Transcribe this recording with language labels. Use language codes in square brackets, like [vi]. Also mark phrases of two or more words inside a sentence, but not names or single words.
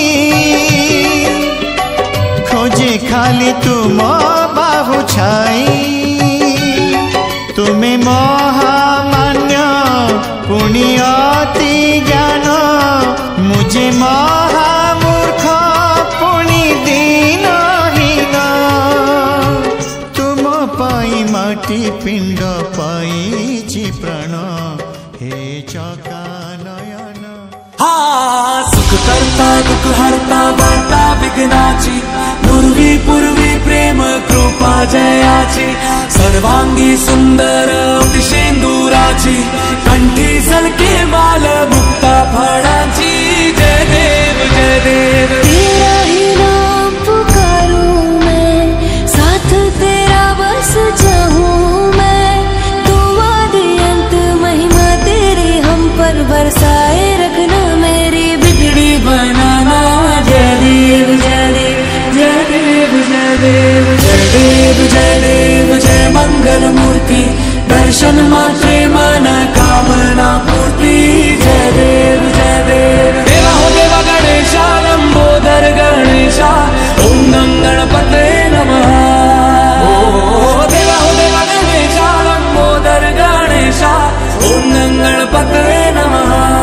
[hi] खोजे खाली तुम बाहु छाई तुम्हें महामान्य पुण्य अति ज्ञान मुझे महामूर्ख पुण्य दीनहीन तुम पाई माटी पिंड पाई प्राण हे चका नयन [mr] सुख करता दुख हरता वार्ता विघ्नाची पूर्वी पूर्वी प्रेम कृपा जयाची सर्वांगी सुंदर शेंदुराची कंठी सलके माल मुक्ता फळाची जय देव जय देव [hi] तेरा ही नाम पुकारूं मैं साथ तेरा बस जाऊं मैं तुम आदि अंत महिमा तेरी हम पर बरसाए रखना मेरी बिगड़ी बनाना जय देव जय देव जय देव जय देव [mr] जय देव जय देव जय मंगल मूर्ति दर्शन मात्रे मन कामना पूर्ति जय देव जय देव [hi] देवा हो देवा गणेशा लंबोदर गणेशा ओम गणपते नमः ओ देवा हो देवा गणेशा लंबोदर गणेशा ओम गणपते नमः